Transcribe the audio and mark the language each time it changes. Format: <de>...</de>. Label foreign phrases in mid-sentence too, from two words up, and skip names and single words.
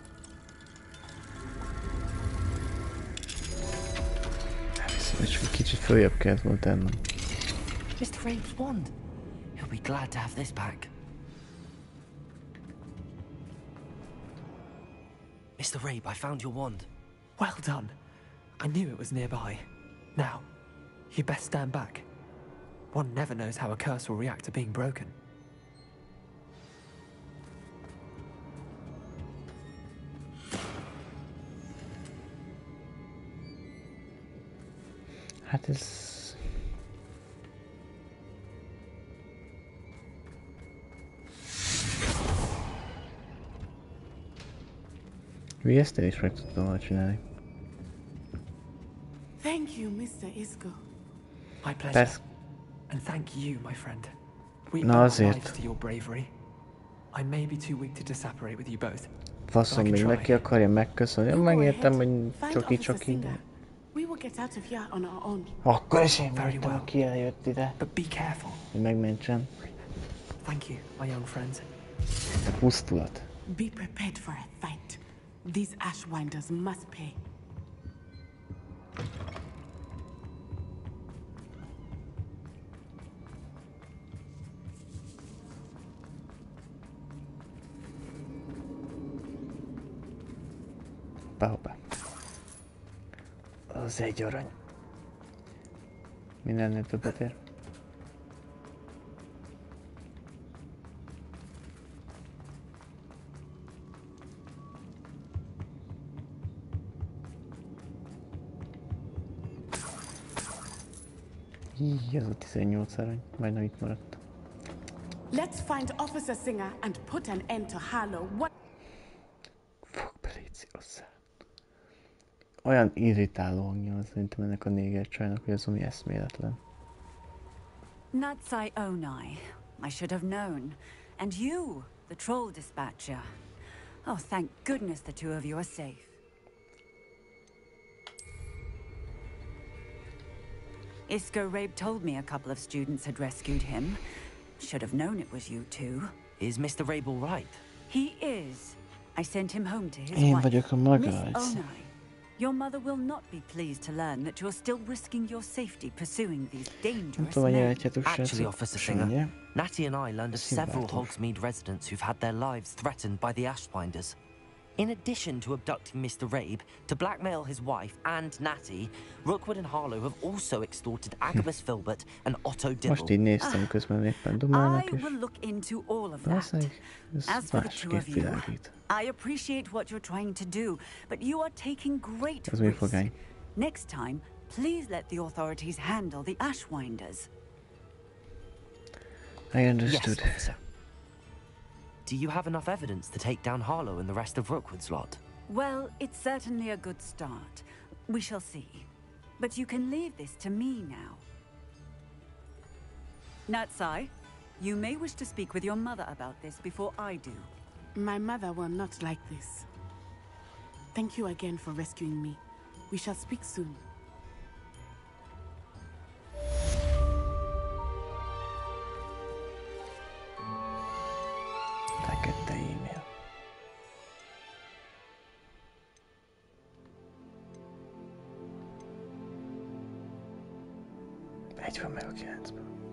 <hu>És kicsit följebb kellett volna tennem.</hu> <en>Mr. Rabe's wand. He'll be glad to have this back. Mr. Rabe, I found your wand. Well done. I knew it was nearby. Now, you best stand back. One never knows how a curse will react to being broken.</en> <hu>Hát ez... Ezt én is meg tudtam volna csinálni.</hu> <en>Thank you, Mr. Isco. My pleasure. And thank you, my friend. We owe</en> <hu>Na</hu> <en>our lives</en> <hu>azért.</hu> <en>to your bravery. I may be too weak to disapparate with you both.</en> <hu>Faszom, még neki akarja megköszönni. Megértem, hogy csoki-csoki.</hu> <en>We will get out of here on our own.</en> <hu>Akkor is én voltam, aki eljött ide.</hu> <en>But be careful.</en> <hu>Hogy megmentsen.</hu> <en>Thank you, my young friends.</en> <hu>A pusztulat.</hu> <en>Be prepared for a fight. These Ashwinders must pay.</en> <hu>Hoppá. Az egy arany. Mindennél többet ér. Így, ez a 18 arany. Majdnem itt maradt.</hu> <en>Let's find Officer Singer and put an end to Harlow. What?</en> <hu>Fog belécihozzá. Olyan irritáló hangja van szerintem ennek a négercsajnak, hogy az ami eszméletlen.</hu> <en>Natsai Onai. I should have known. And you, the troll dispatcher. Oh, thank goodness the two of you are safe. Isco Rabe told me a couple of students had rescued him. Should have known it was you two. Is Mr. Rabe all right? He is. I sent him home to his</en> <hu>Én</hu> <en>wife.</en> <hu>vagyok a maga.</hu> <en>Miss Onai, your mother will not be pleased to learn that you're still risking your safety pursuing these dangerous men. Actually, Officer Singer, Natty and I learned of several Hogsmeade residents who've had their lives threatened by the Ashwinders. In addition to abducting Mr. Rabe, to blackmail his wife and Natty, Rookwood and Harlow have also extorted Agabus Filbert and Otto Dibble.</en> <hu>Most így néztem közben éppen dumálnak,</hu> <en>I</en> <hu>és</hu> <en>will look into all of that.</en> <hu>ez</hu> <en>As for the two</en> <hu>másképp</hu> <en>of you,</en> <hu>világít.</hu> <en>I appreciate what you're trying to do, but you are taking great</en> <hu>Ez mi</hu> <en>risk.</en> <hu>fogány?</hu> <en>Next time, please let the authorities handle the Ashwinders. I understood. Yes, officer. Do you have enough evidence to take down Harlow and the rest of Rookwood's lot? Well, it's certainly a good start. We shall see. But you can leave this to me now. Natsai, you may wish to speak with your mother about this before I do. My mother will not like this. Thank you again for rescuing me. We shall speak soon.</en> <hu>Fekete e-mail. Egy van meg a 9-ből.</hu>